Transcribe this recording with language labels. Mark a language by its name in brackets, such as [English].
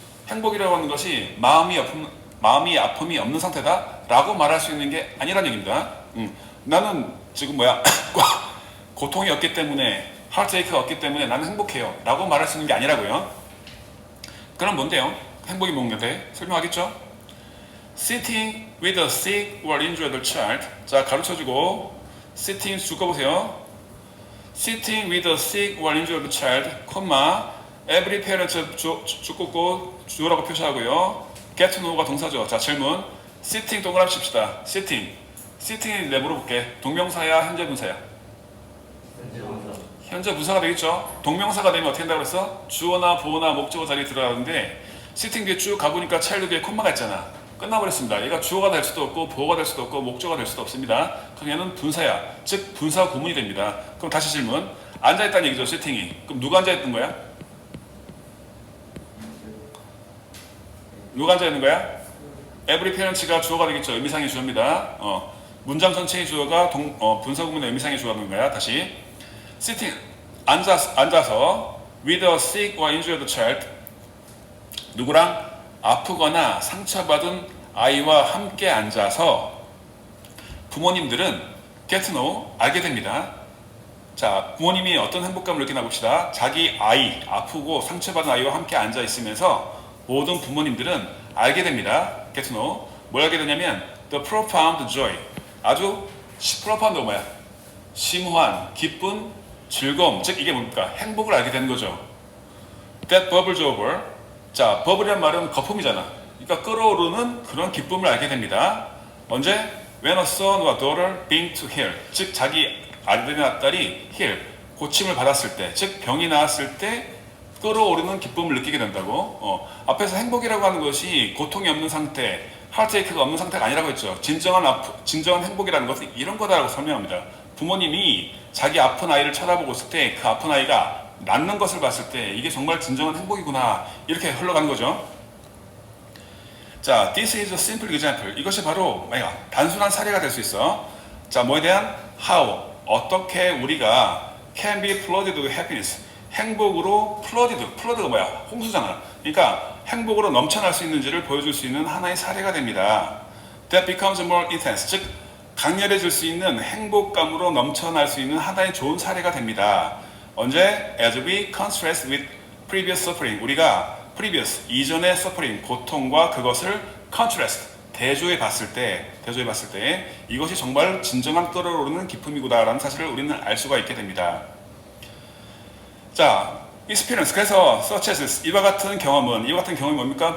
[Korean] 행복이라고 하는 것이 마음이 아픔이 없는 상태다라고 말할 수 있는 게 아니라는 얘기입니다. 나는 지금 고통이 없기 때문에, 하트에이크가 없기 때문에 나는 행복해요 라고 말할 수 있는 게 아니라고요. 그럼 뭔데요? 행복이 뭔데? 설명하겠죠? [English] Sitting with a sick or injured child. [Korean] 자, 가르쳐주고 sitting 묶어보세요. [English] Sitting with a sick or injured child, every parent [Korean] 쭉 주어라고 표시하고요. [English] get to know [Korean] 가 동사죠. 자, 질문. sitting 동그라미 칩시다. sitting이 내 물어볼게. 동명사야, 현재 분사야? 현재 분사가 되겠죠. 동명사가 되면 어떻게 된다고 그랬어? 주어나 보어나 목적어 자리에 들어가는데 sitting 뒤에 쭉 가보니까 child 뒤에 콤마가 있잖아. 끝나버렸습니다. 얘가 주어가 될 수도 없고 보어가 될 수도 없고 목적어가 될 수도 없습니다. 그럼 얘는 분사야. 즉 분사 구문이 됩니다. 그럼 다시 질문. 앉아있다는 얘기죠. sitting이. 그럼 누가 앉아있던 거야? 누가 앉아있는 거야? every parents가 주어가 되겠죠. 의미상의 주어입니다. 문장 전체의 주어가 분사 구문의 의미상의 주어는 거야. 다시 sitting, 앉아서 [English] with a sick or injured child, [Korean] 누구랑? 아프거나 상처받은 아이와 함께 앉아서 부모님들은 [English] get to know, [Korean] 알게 됩니다. 자, 부모님이 어떤 행복감을 느끼나 봅시다. 자기 아이, 아프고 상처받은 아이와 함께 앉아 있으면서 모든 부모님들은 알게 됩니다. [English] get to know. [Korean] 뭘 알게 되냐면 [English] the profound joy, [Korean] 아주 profound가 뭐야? 심오한, 기쁜, 즐거움, 즉 이게 뭡니까? 행복을 알게 되는 거죠. [English] that bubbles over. [Korean] 자, bubble이란 말은 거품이잖아. 그러니까 끓어오르는 그런 기쁨을 알게 됩니다. 언제? [English] when a son or daughter being to heal. [Korean] 즉 자기 아들이나 딸이 heal, 고침을 받았을 때, 즉 병이 나았을 때 끓어오르는 기쁨을 느끼게 된다고. 앞에서 행복이라고 하는 것이 고통이 없는 상태, 하트에이크가 없는 상태가 아니라고 했죠. 진정한 행복이라는 것은 이런 거다라고 설명합니다. 부모님이 자기 아픈 아이를 쳐다보고 있을 때 그 아픈 아이가 낫는 것을 봤을 때 이게 정말 진정한 행복이구나, 이렇게 흘러가는 거죠. [English] 자, this is a simple example. [Korean] 이것이 바로 단순한 사례가 될 수 있어. 자, 뭐에 대한? how, 어떻게 우리가 [English] can be flooded with happiness, [Korean] 행복으로 flooded가 뭐야? 홍수잖아. 그러니까 행복으로 넘쳐날 수 있는지를 보여줄 수 있는 하나의 사례가 됩니다. [English] that becomes more intense, [Korean] 즉 강렬해질 수 있는 행복감으로 넘쳐날 수 있는 하나의 좋은 사례가 됩니다. 언제? [English] As we contrast with previous suffering. [Korean] 우리가 previous, 이전의 suffering, 고통과 그것을 contrast, 대조해 봤을 때 이것이 정말 진정한 끓어오르는 기쁨이구나라는 사실을 우리는 알 수가 있게 됩니다. 자, [English] experience. [Korean] 그래서 such as 이와 같은 경험이 뭡니까?